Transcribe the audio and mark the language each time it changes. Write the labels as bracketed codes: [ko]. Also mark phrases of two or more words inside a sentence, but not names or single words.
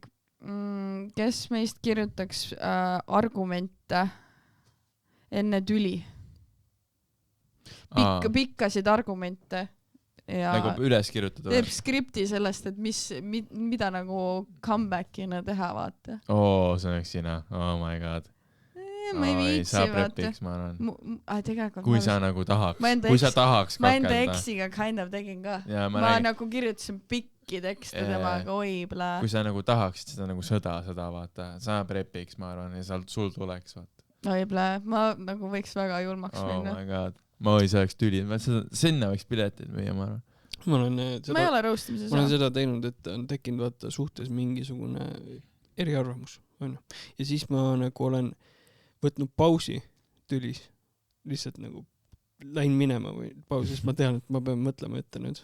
[et] Kes meist kirjutaks argumente enne tüli? Pikkasid argumente. Ja nagu üles kirjutada. Teeb skripti sellest, et mida nagu comebackina teha, vaata. See oleks sina. [en] Oh my god. [et] Ma ei viitsi, sa prepiks, ma arvan. Kui sa nagu tahaks. Kui sa tahaks kakelda. Ma enda eksiga [en] kind of [et] tegin ka. Ma nagu kirjutasin pikki tekste temaga, oibla. Kui sa nagu tahaksid seda nagu sõda, vaata. Sa prepiks, ma arvan, ja sul tuleks, vaata. Oibla, ma nagu võiks väga julmaks minna. [en] Oh my god. [et] Ma oleks tüli. Sinna võiks piletid müüa, ma arvan. Ma ei ole roostimises. Ma olen seda teinud, et on tekkinud vaata suhtes mingisugune eriarvamus. Ja siis ma nagu olen võtnud pausi tülis, lihtsalt nagu läin minema või pausis, ma tean, et ma pean mõtlema ette nüüd.